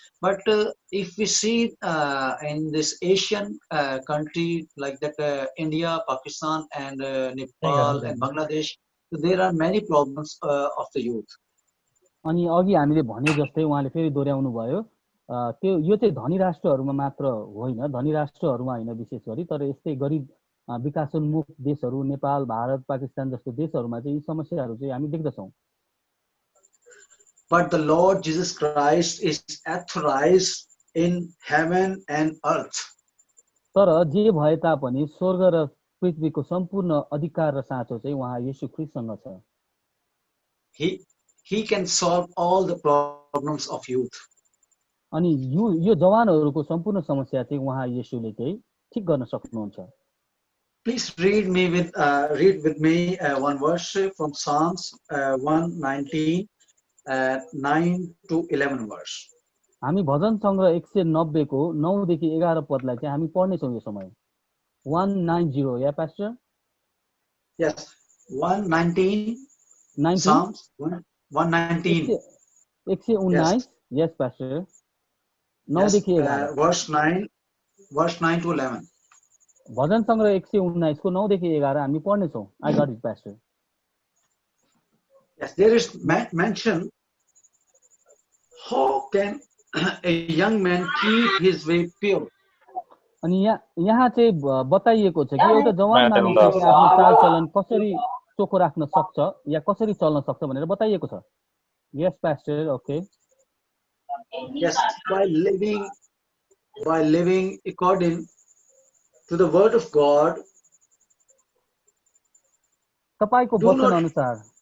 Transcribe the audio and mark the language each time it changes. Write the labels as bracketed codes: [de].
[en] But if we see in this Asian country like that, India, Pakistan, and Nepal and Bangladesh, there are many problems of the youth. [ne] अनि अघि हामीले भने जस्तै उहाँले फेरि दोहोर्याउनु भयो, त्यो यो चाहिँ धनी राष्ट्रहरूमा मात्र होइन, धनी राष्ट्रहरूमा होइन विशेष गरी, तर यस्तै गरिब विकासोन्मुख देशहरू, नेपाल, भारत, पाकिस्तान जस्तो देशहरूमा चाहिँ यी समस्याहरू चाहिँ हामी देख्दछौँ। [en] But the Lord Jesus Christ is authorized in heaven and earth. [ne] तर जे भए तापनि स्वर्ग र पृथ्वीको सम्पूर्ण अधिकार र साँचो चाहिँ उहाँ येशू ख्रीष्टसँग छ। [en] He can solve all the problems of youth. [ne] अनि यो जवानहरूको सम्पूर्ण समस्या चाहिँ उहाँ येशूले चाहिँ ठीक गर्न सक्नुहुन्छ। [en] Please read with me one verse from Psalms 119 9 to 11 verse. [ne] हामी भजन सङ्ग्रह 190 को 9 देखि 11 पदलाई चाहिँ हामी पढ्ने छौं यो समय। [en] 190, या pastor? Yes, 119. 19? Psalms 119. 119. Yes, pastor. 9 देखि 11। verse 9 to 11. [ne] भजन सङ्ग्रह 119 को 9 देखि 11 हामी पढ्ने छौं। [en] I got it, pastor. Yes, there is mention, how can a young man keep his way pure? [ne] अनि यहाँ चाहिँ बताइएको छ कि एउटा जवान मानिसले आफ्नो चालचलन कसरी चोखो राख्न सक्छ या कसरी चल्न सक्छ भनेर बताइएको छ। [en] Yes, pastor. Okay. Yes, by living according to the word of God. [ne] तपाईको वचन अनुसार